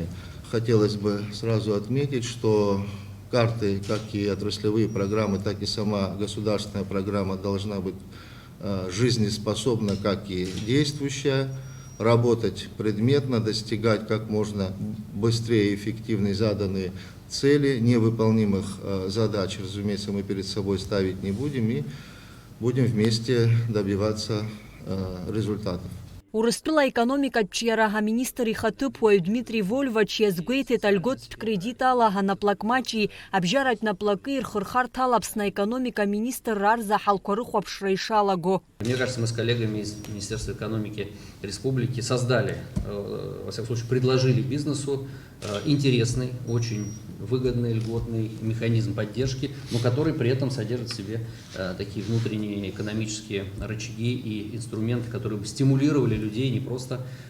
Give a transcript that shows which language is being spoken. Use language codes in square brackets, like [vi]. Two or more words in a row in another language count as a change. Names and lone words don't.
[ru] Хотелось бы сразу отметить, что карты, как и отраслевые программы, так и сама государственная программа должна быть жизнеспособна, как и действующая, работать предметно, достигать как можно быстрее и эффективно заданные цели. Невыполнимых задач, разумеется, мы перед собой ставить не будем и будем вместе добиваться результатов. [ab] Урыстәыла аекономикатә ҿиара аминистр ихаҭыԥуаҩ Дмитрий Вольвач иазгәеиҭеит альготтә кредит ала анаплакмаҷи абжьаратә наплакы ирхырхарҭала Аԥсны аекономика министрра арзаҳалқәа рыхәаԥшра ишалаго. [ru] Мне кажется, мы с коллегами из Министерства экономики Республики создали, во всяком случае, предложили бизнесу интересный, очень выгодный, льготный механизм поддержки, но который при этом содержит в себе такие внутренние экономические рычаги и инструменты, которые бы стимулировали людей не просто